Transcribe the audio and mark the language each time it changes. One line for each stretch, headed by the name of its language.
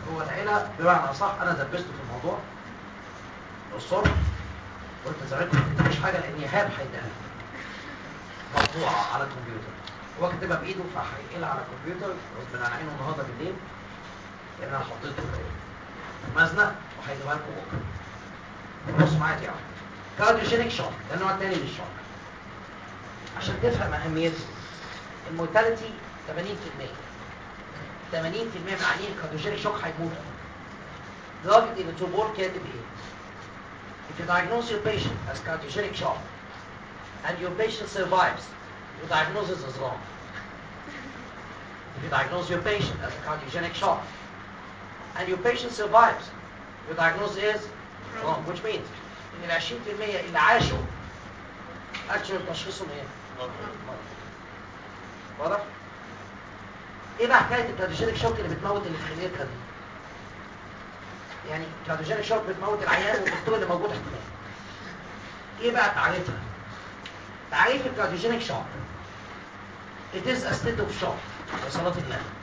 Arabic: هو العيله بمعنى صح انا دبسته في الموضوع الصبح قلت ازعلكم ما تكتبوش حاجه لان ايهاب هيديها مقطوعه على الكمبيوتر هو كتبها بايده فهيقلها على الكمبيوتر ربنا يعينه النهارده بالليل لان انا حطيته في مزنق وهيجيبها لكم بكره. بص معايا يا واحد كارديوجينيك شوك ده النوع الثاني للشوك عشان تفهم اهميته الموتاليتي 80% 80% من عيانين الكارديوجينيك شوك هيموتوا درجه ان التوبور كاتب ايه.
English: If you diagnose your patient as cardiogenic shock and your patient survives, your diagnosis is wrong. If you diagnose your patient as a cardiogenic shock and your patient survives, your diagnosis is wrong. Which means, in the 20% of the
Arabic: عاشوا,
English: actually, the diagnosis is wrong. What?
Arabic: إيه حكاية الكارديوجينيك شوك اللي بتموت الخلية الكبدية؟ يعني الكارديوجينيك شوك بتموت العيان والدكتور اللي موجود احتمال. إيه بقى تعريفها؟ تعريف الكارديوجينيك شوك
English: It is a state of shock
Arabic: لصلاة الله.